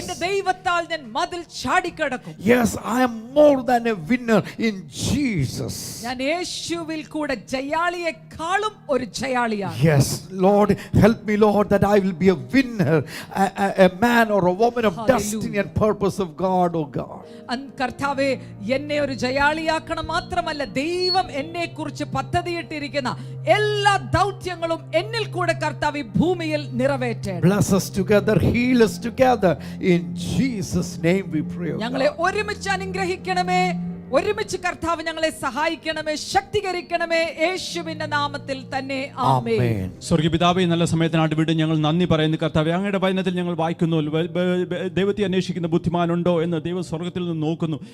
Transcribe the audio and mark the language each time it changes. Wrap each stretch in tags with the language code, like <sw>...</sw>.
<ml>എന്റെ ദൈവത്താൽ ഞാൻ മതിൽ ചാടിക്കടക്കും.</ml> <en>Yes, I am more than a winner in Jesus.</en> <ml>ഞാൻ യേശുവിൽ കൂടെ ജയാളിയെക്കാളും ഒരു ജയാളിയാണ്.</ml> <en>Yes, Lord, help me, Lord, that I will be a winner, a man or a woman of Hallelujah. destiny and purpose of God, oh God.</en> <ml>കർത്താവേ, എന്നെ ഒരു ജയാളിയാക്കണം മാത്രമല്ല, ദൈവം എന്നെ കുറിച്ച് പദ്ധതിയിട്ടിരിക്കുന്ന എല്ലാ ദൗത്യങ്ങളും എന്നിൽ കൂടെ കർത്താവ് ഈ ഭൂമിയിൽ നിറവേറ്റണം.</ml> <en>Bless us together, heal us together. In Jesus' name we pray.</en> <ml>ഞങ്ങളെ ഒരുമിച്ച് അനുഗ്രഹിക്കണമേ, ഒരുമിച്ച് കർത്താവ് ഞങ്ങളെ സഹായിക്കണമേ, ശക്തീകരിക്കണമേ, യേശുവിന്റെ നാമത്തിൽ തന്നെ ആമേൻ.</ml> <en>Amen.</en> <ml>സ്വർഗ്ഗപിതാവേ, നല്ല സമയത്തിനായിട്ട് വീണ്ടും ഞങ്ങൾ നന്ദി പറയുന്നു കർത്താവേ. അങ്ങയുടെ വചനത്തിൽ ഞങ്ങൾ വായിക്കുന്നു, ദൈവത്തെ അന്വേഷിക്കുന്ന ബുദ്ധിമാനുണ്ടോ എന്ന് ദൈവം സ്വർഗ്ഗത്തിൽ നിന്ന് നോക്കുന്നു.</ml>